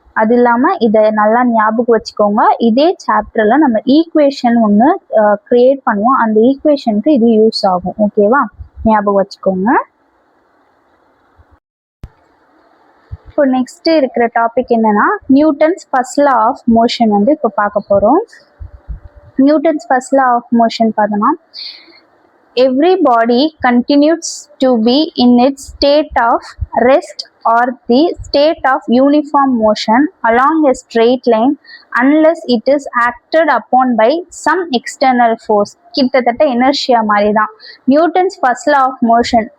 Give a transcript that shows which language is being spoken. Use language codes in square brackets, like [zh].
[ta] அது இல்லாமல் இதை நல்லா ஞாபகம் வச்சுக்கோங்க. இதே சாப்டரில் நம்ம ஈக்குவேஷன் ஒன்று க்ரியேட் பண்ணுவோம். அந்த ஈக்குவேஷனுக்கு இது யூஸ் ஆகும். ஓகேவா, ஞாபகம் வச்சுக்கோங்க. இப்போ நெக்ஸ்ட் இருக்கிற டாபிக் என்னன்னா Newton's first law of motion வந்து இப்போ பார்க்க போகிறோம். [en] Newton's first law of motion [ta] பார்த்தோம்னா [en] every body continues to be in its state of rest or the state of uniform motion along a straight line unless it is acted upon by some external force. [ta] கிட்டத்தட்ட inertia மாதிரி தான் Newton's first law of motion.